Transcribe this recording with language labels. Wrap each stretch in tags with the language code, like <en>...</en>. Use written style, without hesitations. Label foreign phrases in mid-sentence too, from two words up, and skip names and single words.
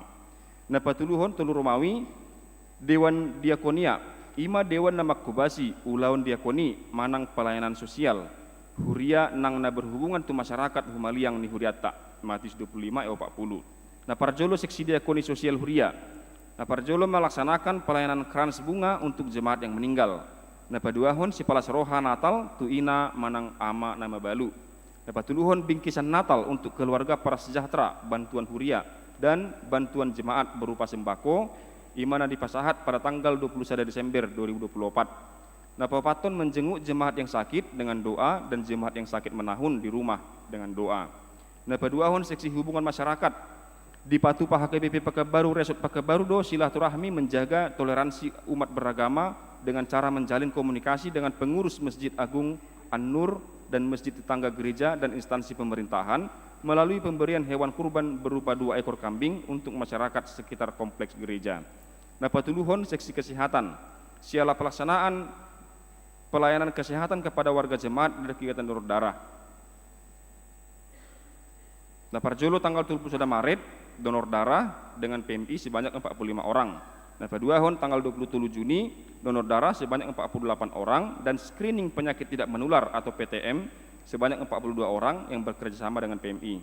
<bbc>Napatuluhon telu Romawi Dewan Diakonia ima Dewan nama kubasi ulaun diakoni manang</bbc> <id>pelayanan sosial</id> <bbc>Huria nang na berhubungan tu masyarakat humaliang ni Huriata Matius 25 ayat 40. Naparjolo seksi diakoni sosial Huria.</bbc> <id>Naparjolo melaksanakan pelayanan krans bunga untuk jemaat yang meninggal.</id> <bbc>Napaduahon si palas roha Natal tu ina manang ama nama balu.</bbc> <id>Napatuluhon bingkisan Natal untuk keluarga para sejahtera bantuan Huria dan bantuan jemaat berupa sembako</id> <bbc>imana dipasahat</bbc> <id>pada tanggal 21 Desember 2024. Napapaton menjenguk jemaat yang sakit dengan doa dan jemaat yang sakit menahun di rumah dengan doa. Napaduahon seksi hubungan masyarakat di Patupa HKBP Pekanbaru Resort Pekanbaru do silaturahmi menjaga toleransi umat beragama dengan cara menjalin komunikasi dengan pengurus Masjid Agung An-Nur dan masjid tetangga gereja dan instansi pemerintahan melalui pemberian hewan kurban berupa 2 ekor kambing untuk masyarakat sekitar kompleks gereja. Napatuluhon seksi kesehatan siala pelaksanaan pelayanan kesehatan kepada warga jemaat dari kegiatan donor darah. Naparjolo tanggal 21 Maret donor darah dengan PMI sebanyak 45 orang. Nah, paduahon tanggal 27 Juni, donor darah sebanyak 48 orang dan screening penyakit tidak menular atau PTM sebanyak 42 orang yang bekerjasama dengan PMI.</id>